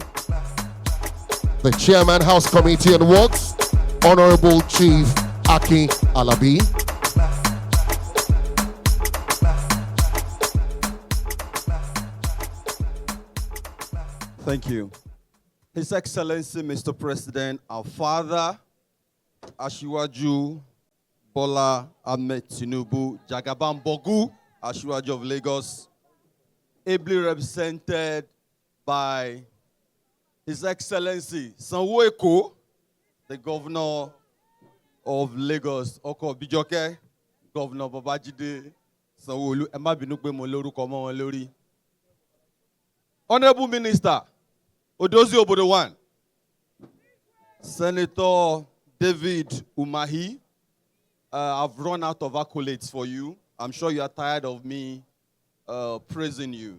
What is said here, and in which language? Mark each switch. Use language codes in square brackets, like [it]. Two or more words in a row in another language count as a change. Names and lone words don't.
[en] The Chairman, House Committee on Works, Honorable Chief Aki Alabi. Thank you. His Excellency, Mr. President, our father, Asiwaju Bola Ahmed Tinubu, Jagaban Bogu, Asiwaju of Lagos, ably represented by His Excellency Sanwo-Eko, the Governor of Lagos, Oko Bijoke, Governor Babajide Sanwo-Olu. [yo] Ẹ má bínú pé mo lórúkọ mọ́ wọn lórí. [en] Honorable Minister Odozi Obodo 1, Senator David Umahi, I've run out of accolades for you. I'm sure you are tired of me praising you.